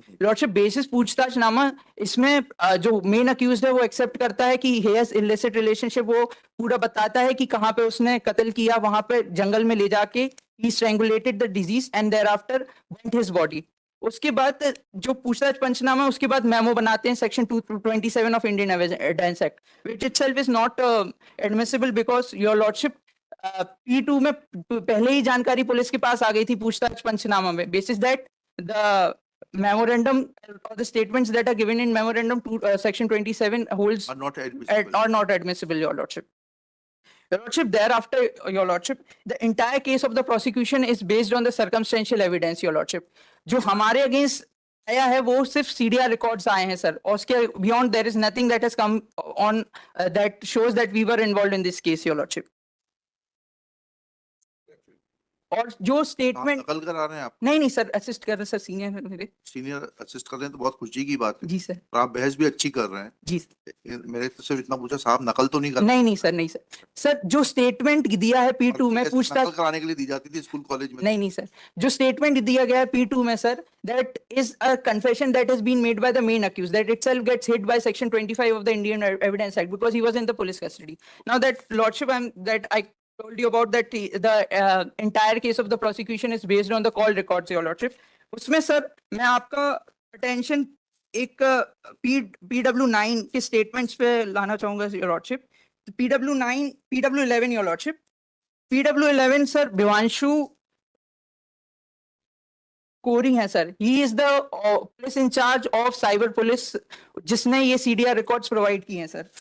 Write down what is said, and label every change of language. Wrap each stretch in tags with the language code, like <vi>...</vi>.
<hi>Lordship, basis पूछताछनामा इसमें जो main accused है वो एक्सेप्ट करता है कि</hi> <en>he has illicit relationship,</en> <hi>वो पूरा बताता है कि कहाँ पे उसने कत्ल किया, वहां पे जंगल में ले जाके</hi> <en>he strangulated the deceased and thereafter burnt his body.</en> <hi>उसके बाद जो पूछताछ पंचनामा, उसके बाद मेमो बनाते हैं section 227 of Indian evidence act,</hi> <en>which itself is not admissible because your lordship</en> <hi>P2 में पहले ही जानकारी पुलिस के पास आ गई थी पूछताछ पंचनामा में।</hi> <en>Basis that the memorandum or the statements that are given in memorandum to section 27 holds are not admissible, your lordship. Your lordship, thereafter, your lordship, the entire case of the prosecution is based on the circumstantial evidence, your lordship.</en> <hi>जो हमारे against आया है वो सिर्फ CDR records आए हैं sir, और उसके</hi> <en>Beyond there is nothing that has come on that shows that we were involved in this case, your lordship.</en> <hi>और जो स्टेटमेंट नकल करा रहे हैं आप? नहीं सर, असिस्ट कर रहे सर, सीनियर है मेरे। सीनियर असिस्ट कर रहे हैं तो बहुत खुशी की बात है। जी सर। और आप बहस भी अच्छी कर रहे हैं। जी। मेरे तो सिर्फ इतना पूछा, साहब नकल तो नहीं कर? नहीं सर, सर जो स्टेटमेंट दिया है P2 में पूछताछ नकल कराने के लिए दी जाती थी स्कूल कॉलेज में? नहीं सर, जो स्टेटमेंट दिया गया है P2 में sir,</hi> <en>That is a confession that has been made by the main accused, that itself gets hit by section 25 of the Indian Evidence Act because he was in the police custody. Now that lordship, I told you about that the entire case of the prosecution is based on the call records, your lordship.</en> <hi>उसमें sir मैं आपका attention एक PW9 के statements पे लाना चाहूंगा,</hi> <en>Your lordship. PW9, PW11, your lordship. PW11 sir Bhivanshu Kori है sir, he is the police incharge of cyber police</en> <hi>जिसने ये CDR रिकॉर्ड्स प्रोवाइड किए हैं सर।</hi>